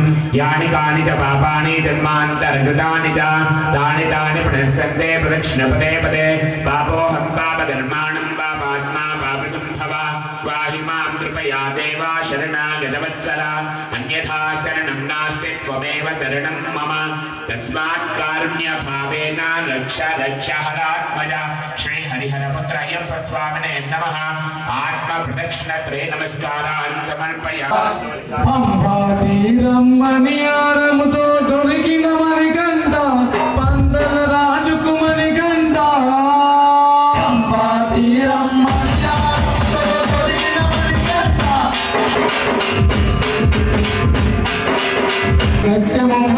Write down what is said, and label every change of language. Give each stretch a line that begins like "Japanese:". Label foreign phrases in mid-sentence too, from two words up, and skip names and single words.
Sanskrit: यानि कानि च पापानि जन्मान्तर्गतानि च तानि तानि प्रणश्यन्ते प्रदक्षिणपदे पदे पापोऽहं पापकर्माणं पापात्मा पापसम्भवा पाहि मां कृपया देव शरणागतवत्सला अन्यथा शरणं नास्ति त्वमेव शरणं मम तस्मात् कारुण्यभावेन रक्ष रक्ष हरात्मजा श्री हरिहरपुत्र अय्यप्प स्वामिने नमः आत्मप्रदक्षिणत्रये नमस्कारान् समर्पयामि
Telugu: పంపా తీరమ్మని ఆరముతో దొరికిన మణికంఠ పందల రాజుకు మణికంఠ పంపా తీరమ్మని ఆరముతో దొరికిన మణికంఠ సత్యము